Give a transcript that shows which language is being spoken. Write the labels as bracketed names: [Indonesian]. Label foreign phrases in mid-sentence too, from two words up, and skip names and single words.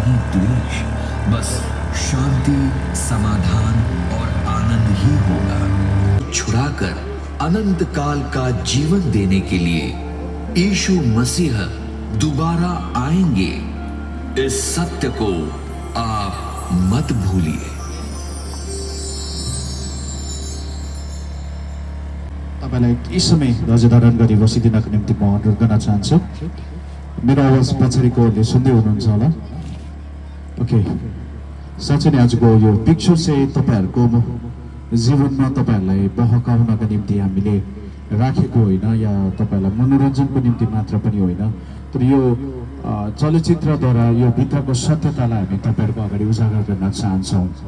[Hindi] द्वेष, बस शांति, समाधान और आनंद ही होगा। छुड़ाकर अनंत काल का जीवन देने के लिए यीशु मसीह दोबारा आएंगे। इस सत्य को आप मत भूलिए। [Nepali] तपाईलाई केही समय धैर्य धारण गरी बसिदिनको निम्ति म अनुरोध गर्न चाहन्छु। मेरो आवाज पछाडिकोहरूले सुन्दै हुनुहुन्छ होला? ओके, साँच्चै नै आजको यो पिक्चर चाहिँ तपाईँहरूको जीवनमा तपाईँहरूलाई बहकाउनका निम्ति हामीले राखेको होइन, या तपाईँहरूलाई मनोरञ्जनको निम्ति मात्र पनि होइन, तर यो चलचित्रद्वारा यो भित्रको सत्यतालाई हामी तपाईँहरूको अगाडि उजागर गर्न चाहन्छौँ।